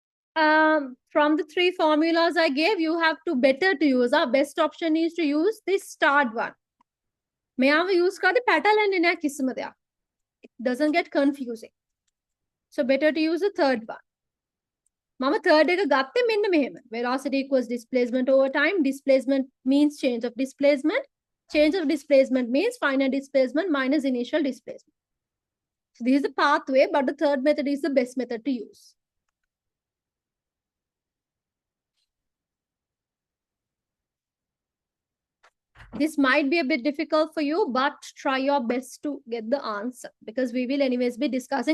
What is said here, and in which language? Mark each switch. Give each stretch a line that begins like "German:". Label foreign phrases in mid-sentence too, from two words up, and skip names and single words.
English: From the three formulas I gave, you have to better to use. Our best option is to use this start one.
Sinhala: මෙයාව use කරද්දී පැටලෙන්නේ නැහැ කිසිම දෙයක්.
English: It doesn't get confusing. So better to use the third one.
Sinhala: මම third එක ගත්තේ මෙන්න මෙහෙම.
English: Velocity equals displacement over time. Displacement means change of displacement. Change of displacement means final displacement minus initial displacement. So this is the pathway, but the third method is the best method to use. This might be a bit difficult for you, but try your best to get the answer because we will anyways be discussing.